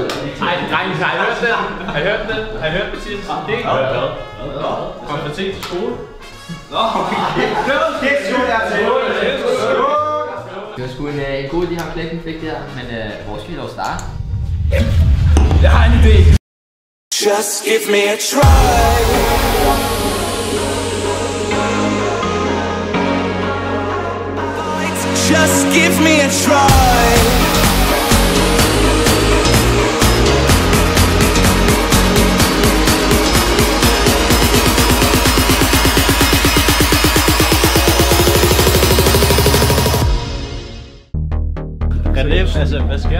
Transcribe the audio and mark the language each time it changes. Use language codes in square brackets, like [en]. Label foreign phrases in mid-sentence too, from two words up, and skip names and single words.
[da] Ej, drenge, har I hørt det? Har I hørt det? Har I hørt Mathias' idé? Hvad? Kom for sent til skole? Nå, okay. Det var sgu en god idé, ham klækken fik der, men hvor skal vi dog starte? Jeg har en idé! [en] Just give me a try. Just give me a try. [da] René, altså, hvad sker?